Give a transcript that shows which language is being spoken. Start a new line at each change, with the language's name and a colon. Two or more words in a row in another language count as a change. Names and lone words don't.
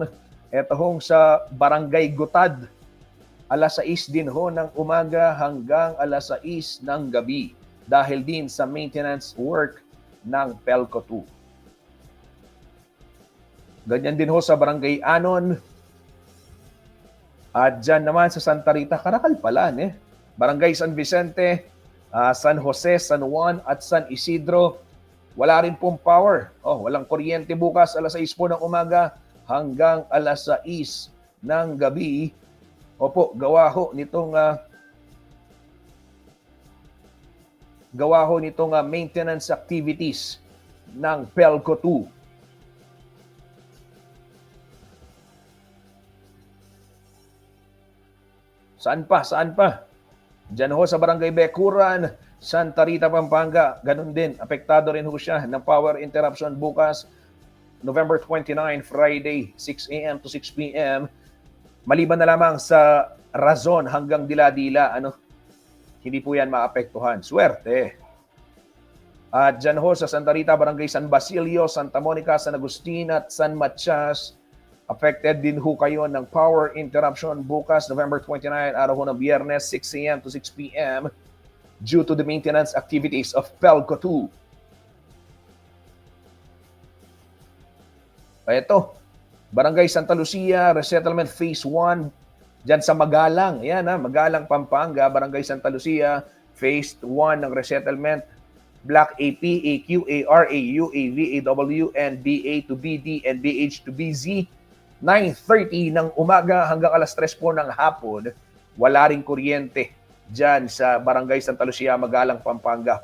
Filipino: Ito hong sa Barangay Gutad, alas 6 din ho ng umaga hanggang alas 6 ng gabi. Dahil din sa
English: maintenance work
Filipino: ng Pelco 2. Ganyan din ho sa Barangay Anon. At dyan naman sa Santa Rita, Karakalpalan eh. Barangay San Vicente, San Jose, San Juan at San Isidro. Wala rin pong power. Walang kuryente bukas alas 6 po ng umaga hanggang alas 6 ng gabi. Opo, gawa ho nitong
English: maintenance activities
Filipino: ng Pelco 2. Saan pa? Diyan ho sa Barangay Bekuran, Santa Rita, Pampanga. Ganun din, apektado rin ho siya ng
English: power interruption
Filipino: bukas,
English: November 29, Friday, 6 a.m. to 6 p.m.
Filipino: Maliban na lamang sa Razon hanggang Dila-Dila, hindi po yan maapektuhan. Swerte. At dyan ho sa Santa Rita, Barangay San Basilio, Santa Monica, San Agustin at San Matias, affected din ho kayo ng
English: power interruption
Filipino: bukas, November 29, araw ho ng Biyernes, 6 a.m.
English: to 6 p.m. due to the maintenance activities of Pelco 2.
Filipino: Ito, Barangay Santa Lucia, Resettlement Phase 1, dyan sa Magalang. Yan Magalang, Pampanga, Barangay Santa Lucia, Phase 1 ng resettlement, Block AP, AQ, AR, AU, AV, AW,
English: and BA to BD, and BH to BZ,
Filipino: 9:30 ng umaga hanggang alas 3 po ng hapon. Wala ring kuryente dyan sa Barangay Santa Lucia, Magalang, Pampanga.